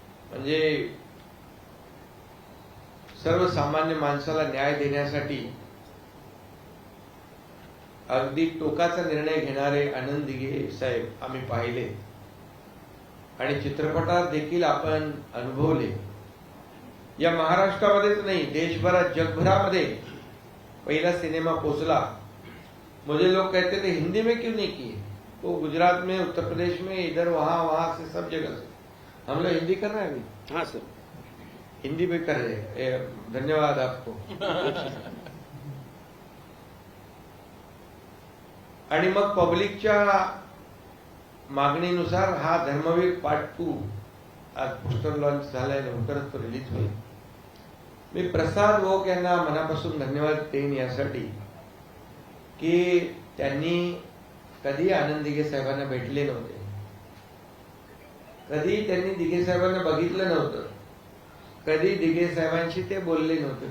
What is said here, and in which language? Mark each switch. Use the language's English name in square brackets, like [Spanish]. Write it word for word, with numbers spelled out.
[Marathi] म्हणजे सर्वसामान्य माणसाला न्याय देण्यासाठी अगदी टोकाचा निर्णय घेणारे आनंद दिघे साहेब आम्ही पाहिले आणि चित्रपटात देखील आपण अनुभवले. या महाराष्ट्रामध्येच नाही, देशभरात, जगभरामध्ये पहिला सिनेमा पोचला. [Hindi] मुझे लोग कहते थे हिंदी में क्यों नहीं किए, तो गुजरात में, उत्तर प्रदेश में, इधर वहां वहां से सब जगह से हम लोग हिंदी कर रहे हैं अभी. हाँ सर, हिंदी में कर रहे हैं, धन्यवाद आपको. [Marathi] आणि मग पब्लिकच्या मागणीनुसार हा धर्मवीर पार्ट टू आज पोस्टर लॉन्च झालाय, लवकरच तो रिलीज होईल. मी प्रसाद ओक यांना मनापासून धन्यवाद देईन यासाठी की त्यांनी कधी आनंद दिघे साहेबांना भेटले नव्हते, कधी त्यांनी दिघे साहेबांना बघितलं नव्हतं, कधी दिघे साहेबांशी ते बोलले नव्हते.